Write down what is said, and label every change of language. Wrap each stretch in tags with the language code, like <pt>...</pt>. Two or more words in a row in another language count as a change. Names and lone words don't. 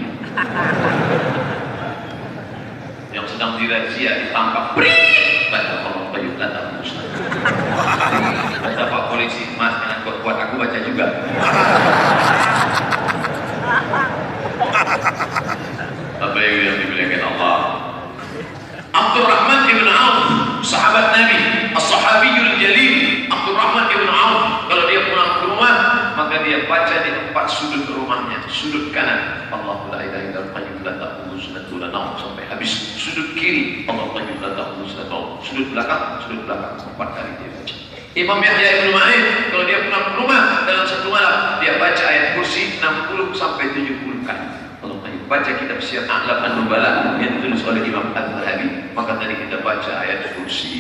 <id>Yang sedang dirazia ditangkap, baca Allah baca Pak Polisi, Mas jangan kuat aku baca juga. Apa yang dimuliakan Allah. Abdurrahman ibn Auf, sahabat Nabi,</id> <ar>الصحابي الجليل.</ar> <id>Abdurrahman ibn Auf, kalau dia pulang ke rumah, maka dia baca di 4 sudut rumahnya. Sudut kanan,</id> <ar>الله لا إله إلا القيوم لا تأخذه سنة ولا نوم,</ar> <id>sampai habis. Sudut kiri,</id> <ar>الله قيوم لا تأخذه سنة ولا نوم.</ar> <id>Sudut belakang 4 kali dia baca. Imam Yahya ibn Ma'in, kalau dia pulang ke rumah dalam satu malam, dia baca ayat kursi 60 sampai 70 kali. Kalau baca kitab Syiar A'lam An-Nubala yang ditulis oleh Imam Al-Zahabi, maka tadi kita baca ayat kursi.</id>